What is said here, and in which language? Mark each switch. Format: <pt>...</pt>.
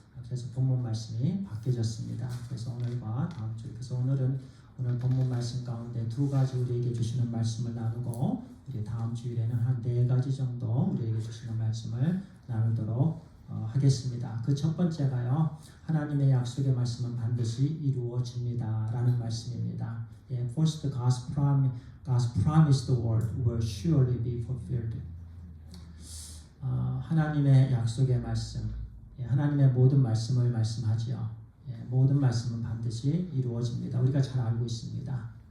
<ko>그래서 본문 말씀이 바뀌어졌습니다. 그래서 오늘과 다음 주일 그래서 오늘 본문 말씀 가운데 두 가지 우리에게 주시는 말씀을 나누고 우리 다음 주일에는 한 네 가지 정도 우리에게 주시는 말씀을 나누도록 하겠습니다. 그 첫 번째가요. 하나님의 약속의 말씀은 반드시 이루어집니다 라는 말씀입니다.</ko> <en>First, God's promised word will surely be fulfilled.</en> <ko>하나님의 약속의 말씀, 하나님의 모든 말씀을 말씀하지요. 모든 말씀은 반드시 이루어집니다. 우리가 잘 알고 있습니다.</ko>